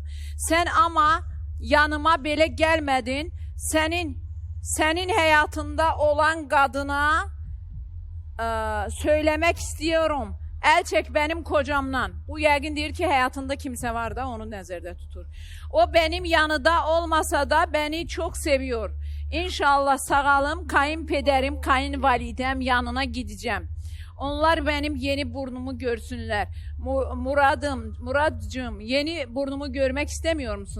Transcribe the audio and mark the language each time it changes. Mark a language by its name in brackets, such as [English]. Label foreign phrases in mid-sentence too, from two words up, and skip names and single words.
[Azerbaijani] Sən amma yanıma belə gəlmədin. Sənin həyatında olan qadına söyləmək istəyirəm. Əl çək [Turkish] benim kocamdan. [Azerbaijani] Bu yəqin deyir ki, həyatında kimsə var da onu nəzərdə tutur. [Turkish] O benim yanında olmasa da beni çok seviyor. İnşallah sağalım, kayınpederim, kayınvalidem yanına gideceğim. Onlar benim yeni burnumu görsünler. Muradcığım, yeni burnumu görmek istemiyor musun?